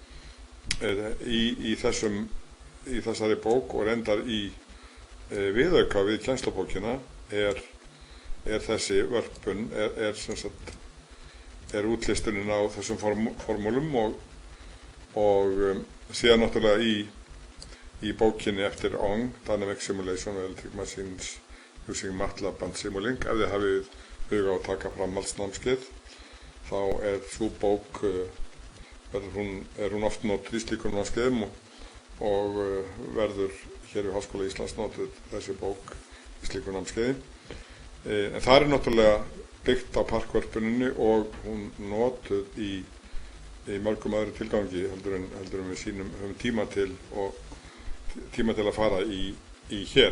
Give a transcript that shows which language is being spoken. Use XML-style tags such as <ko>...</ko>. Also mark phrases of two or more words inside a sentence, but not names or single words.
<is>Í þessari bók og reyndar í viðauka við kennslubókina er þessi vörpun er útlistunin á þessum formúlum og síðan náttúrulega í bókinni eftir Ong, Dynamic Simulation of Electric Machines using MATLAB and Simulink. Ef þið hafið huga á að taka framhaldsnámskeið þá sú bók er hún oft notuð í slíkum námskeiðum og verður hér við Háskóla Íslands notuð þessi bók í slíkum námskeiði. En það er náttúrulega byggt á parkvörpuninni og hún notuð í mörgum öðru tilgangi heldur en við höfum tíma til að fara í hér.</is>